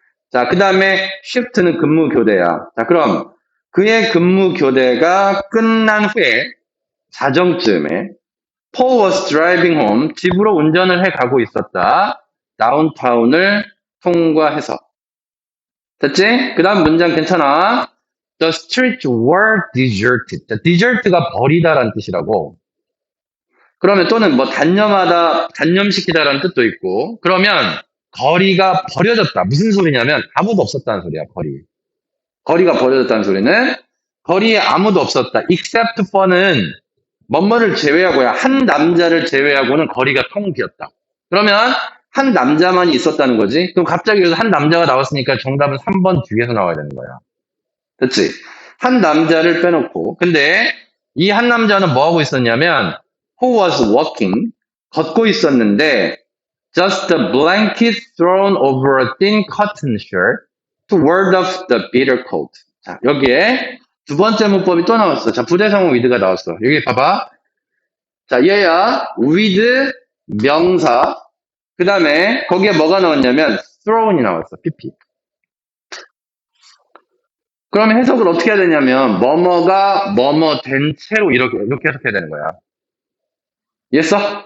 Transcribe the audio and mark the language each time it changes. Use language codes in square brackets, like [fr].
[ko] 자, 그 다음에 shift는 근무 교대야. 자, 그럼 그의 근무 교대가 끝난 후에 자정쯤에 [en] Paul was driving home. [ko] 집으로 운전을 해 가고 있었다. 다운타운을 통과해서. 됐지? 그 다음 문장 괜찮아? [en] The streets were deserted. [ko] 자, desert가 버리다라는 뜻이라고. 그러면 또는 뭐 단념하다, 단념시키다라는 뜻도 있고. 그러면 거리가 버려졌다. 무슨 소리냐면 아무도 없었다는 소리야, 거리. 거리가 버려졌다는 소리는 거리에 아무도 없었다. except for는 뭐뭐를 제외하고야 한 남자를 제외하고는 거리가 텅 비었다. 그러면 한 남자만이 있었다는 거지. 그럼 갑자기 여기서 한 남자가 나왔으니까 정답은 3번 뒤에서 나와야 되는 거야. 됐지? 한 남자를 빼놓고. 근데 이 한 남자는 뭐 하고 있었냐면 [en] who was walking [ko] 걷고 있었는데 [en] just a blanket thrown over a thin cotton shirt to ward off the bitter cold. [ko] 자, 여기에 두 번째 문법이 또 나왔어. 자, 부대성어 with가 나왔어. 여기 봐봐. 자, 얘야 with 명사. 그 다음에 거기에 뭐가 나왔냐면 thrown이 나왔어. pp. 그러면 해석을 어떻게 해야 되냐면 뭐뭐가 뭐뭐 된 채로 이렇게 해석해야 되는 거야. 이해했어?